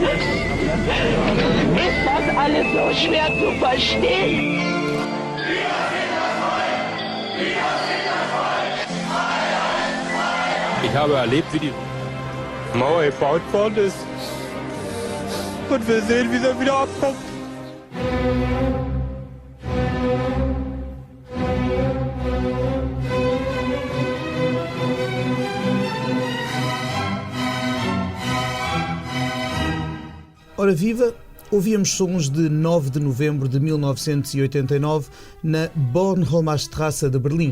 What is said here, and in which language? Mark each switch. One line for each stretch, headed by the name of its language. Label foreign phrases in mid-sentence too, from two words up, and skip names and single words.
German: Ist das alles so schwer zu verstehen? Ich habe erlebt, wie die Mauer gebaut worden ist. Und wir sehen, wie sie wieder abkommt.
Portuguese: Ora viva, ouvíamos sons de 9 de novembro de 1989 na Bornholmer-Straße de Berlim.